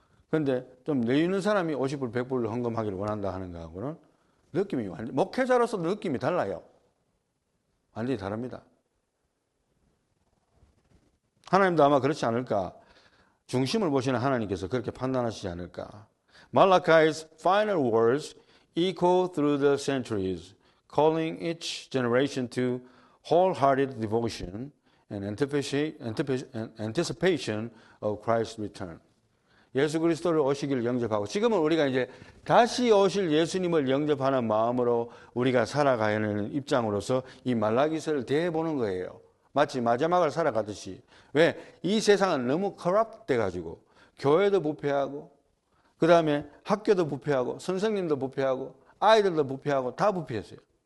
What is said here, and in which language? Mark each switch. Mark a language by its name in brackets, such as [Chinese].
[Korean] 그런데 좀 내있는 사람이 50불, 100불을 헌금하기를 원한다 하는 거하고는 느낌이 목회자로서 느낌이 달라요. 완전히 다릅니다. 하나님도 아마 그렇지 않을까. 중심을 보시는 하나님께서 그렇게 판단하시지 않을까. [English] Malachi's final words echo through the centuries, calling each generation to wholehearted devotion and anticipation of Christ's return. [Korean] 예수 그리스도를 오시기를 영접하고 지금은 우리가 이제 다시 오실 예수님을 영접하는 마음으로 우리가 살아가야 하는 입장으로서 이 말라기서를 대해보는 거예요. 마치 마지막을 살아가듯이. 왜? 이 세상은 너무 커럽돼 가지고 교회도 부패하고 그 다음에 학교도 부패하고 선생님도 부패하고 아이들도 부패하고 다 부패했어요.